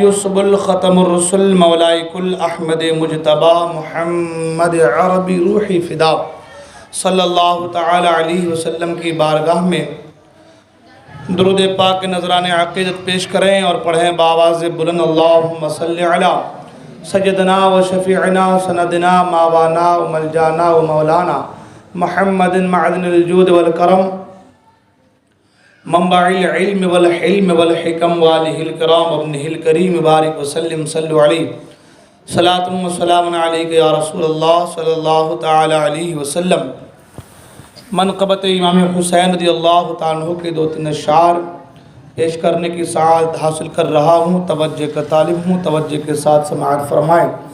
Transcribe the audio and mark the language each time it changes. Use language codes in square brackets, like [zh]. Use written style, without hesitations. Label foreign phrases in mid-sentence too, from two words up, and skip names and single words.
[ar] السبل، ختم الرسل، مولائی کل احمد مجتبی، محمد عربی روحی فدا صلی اللہ تعالی علیہ وسلم [ur] کی بارگاہ میں درود پاک نذران عقیدت پیش کریں اور پڑھیں بآواز بلند، [ar] اللہم صلی علی سیدنا و شفیعنا سندنا ماوانا و ملجانا و مولانا محمد معدن الجود والکرم، منبع العلم والحلم والحکم، والہ الکرام ابنہ الکریم، بارک وسلم صلو علیہ، صلاۃ و سلام علیک یا رسول اللہ صلی اللہ تعالی علیہ وسلم۔ [ur] منقبت امام حسین رضی اللہ تعالیٰ عنہ کے 2-3 اشعار پیش کرنے کی سعادت حاصل کر رہا ہوں، توجہ کا طالب ہوں، توجہ کے ساتھ سماعت فرمائیں۔